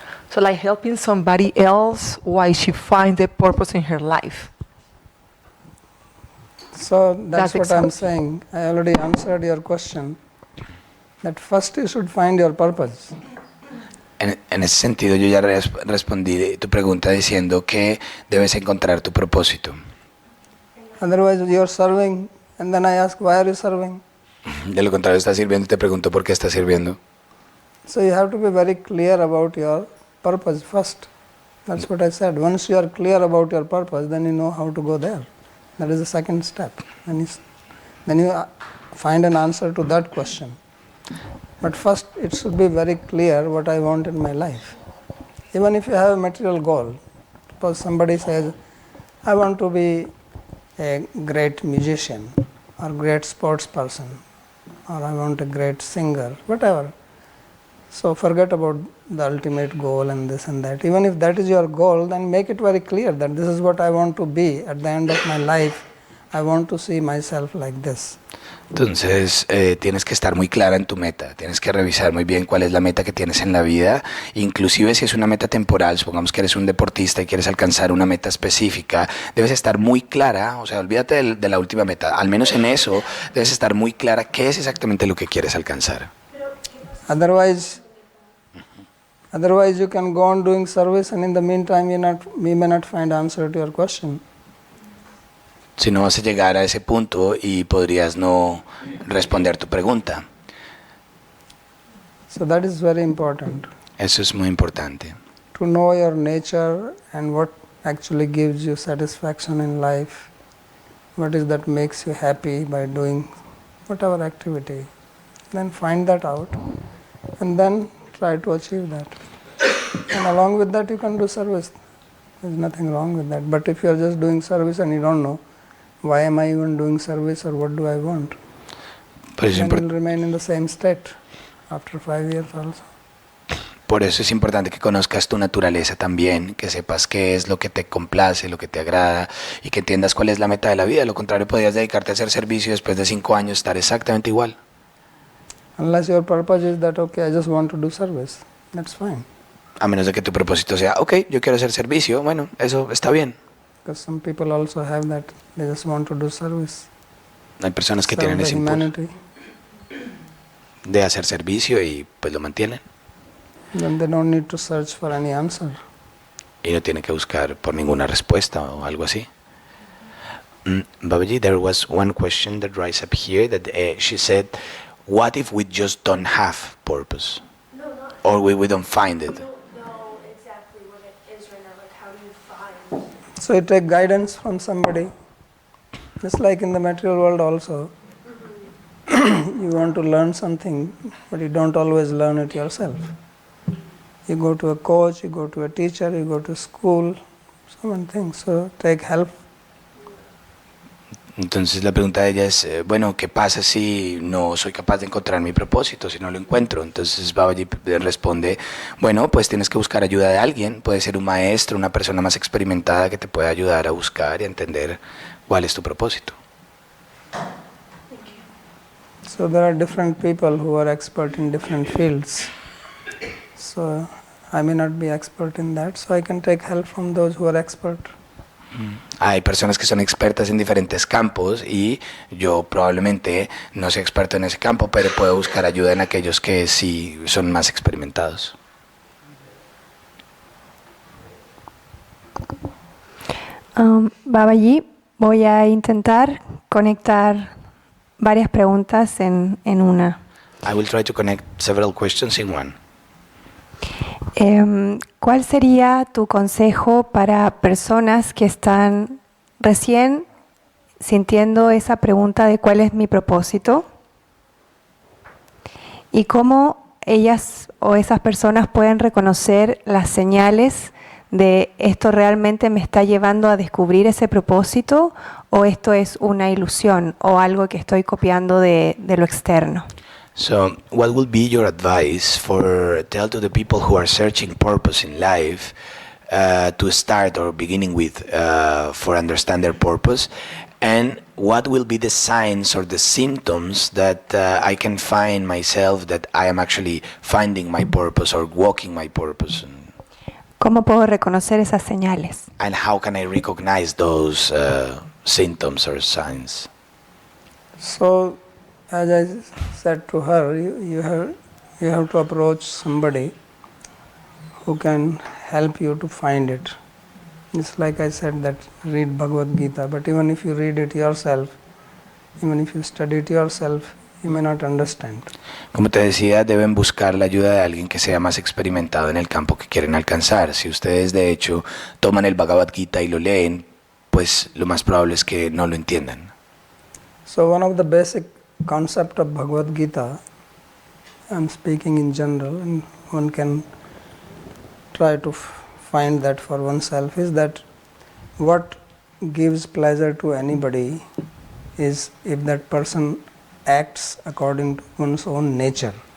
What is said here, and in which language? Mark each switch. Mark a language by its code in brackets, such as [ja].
[en] So like helping somebody else while she finds the purpose in her life. So that's That's what I'm exactly- saying. I already answered your question. That first you should find your purpose. [es] En ese sentido, yo ya respondí tu pregunta diciendo que debes encontrar tu propósito. [en] Otherwise you're serving and then I ask, why are you serving? [es] De lo contrario, estás sirviendo y te pregunto por qué estás sirviendo. [en] So you have to be very clear about your purpose first. That's what I said. Once you are clear about your purpose, then you know how to go there. That is the second step. Then you find an answer to that question. But first it should be very clear what I want in my life. Even if you have a material goal, suppose somebody says, I want to be a great musician or great sports person or I want a great singer, whatever. So forget about the ultimate goal and this and that. Even if that is your goal, then make it very clear that this is what I want to be at the end of my life. I want to see myself like this. [es] Entonces, tienes que estar muy clara en tu meta, tienes que revisar muy bien cuál es la meta que tienes en la vida, inclusive si es una meta temporal, supongamos que eres un deportista y quieres alcanzar una meta específica, debes estar muy clara, o sea, olvídate de la última meta, al menos en eso debes estar muy clara qué es exactamente lo que quieres alcanzar. [en] Otherwise you can go on doing service and in the meantime you may not find answer to your question. [es] Si no vas a llegar a ese punto y podrías no responder tu pregunta. [en] So that is very important. [es] Eso es muy importante. [en] To know your nature and what actually gives you satisfaction in life. What is that makes you happy by doing whatever activity. Then find that out and then try to achieve that. And along with that you can do service. There's nothing wrong with that. But if you are just doing service and you don't know, why am I even doing service or what do I want? [es] Por eso, [en] Then you'll remain in the same state after 5 years also. [es] por eso es importante que conozcas tu naturaleza también, que sepas qué es lo que te complace, lo que te agrada y que entiendas cuál es la meta de la vida. De lo contrario, podrías dedicarte a hacer servicio y después de 5 años estar exactamente igual. [en] Unless your purpose is that, okay, I just want to do service, that's fine. [es] A menos de que tu propósito sea, ok, yo quiero hacer servicio, bueno, eso está bien. [en] Because some people also have that, they just want to do service. [es] Hay personas que [en] Serve [es] tienen [en] the [es] ese impulso [en] humanity. [es] de hacer servicio y pues lo mantienen. [en] Then they don't need to search for any answer. [es] Y no tienen que buscar por ninguna respuesta o algo así. [en] Babaji, there was one question that rise up here that she said, what if we just don't have purpose? No, not. Or we don't find it? I don't know exactly what it is right now. Like, how do you find? So you take guidance from somebody. Just like in the material world also. You want to learn something, but you don't always learn it yourself. You go to a coach, you go to a teacher, you go to school, so many things. So take help. [es] Entonces la pregunta de ella es, bueno, ¿qué pasa si no soy capaz de encontrar mi propósito, si no lo encuentro? Entonces Babaji responde, bueno, pues tienes que buscar ayuda de alguien, puede ser un maestro, una persona más experimentada que te pueda ayudar a buscar y a entender cuál es tu propósito. [en] So there are different people who are expert in different fields. So I may not be expert in that, so I can take help from those who are expert. [es] Hay personas que son expertas en diferentes campos y yo probablemente no sea experto en ese campo, pero puedo buscar ayuda en aquellos que sí son más experimentados. Babaji, voy a intentar conectar varias preguntas en una. [en] I will try to connect several questions in one. [es] ¿Cuál sería tu consejo para personas que están recién sintiendo esa pregunta de cuál es mi propósito? ¿Y cómo ellas o esas personas pueden reconocer las señales de esto realmente me está llevando a descubrir ese propósito o esto es una ilusión o algo que estoy copiando de lo externo. [en] So, what would be your advice for tell to the people who are searching purpose in life to start or beginning with for understand their purpose, and what will be the signs or the symptoms that I can find myself that I am actually finding my purpose or walking my purpose? [es] ¿Cómo puedo reconocer esas señales? [en] And how can I recognize those symptoms or signs? So, as I said to her, you have to approach somebody who can help you to find it. It's like I said that read Bhagavad Gita, but even if you read it yourself, even if you study it yourself, you may not understand. [es] Como te decía, deben buscar la ayuda de alguien que sea más experimentado en el campo que quieren alcanzar. Si ustedes de hecho toman el Bhagavad Gita y lo leen, pues lo más probable es que no lo entiendan. [en] So one of the basic concept of Bhagavad Gita, I'm speaking in general, and one can try to find that for oneself, is that what gives pleasure to anybody is if that person acts according to one's own nature.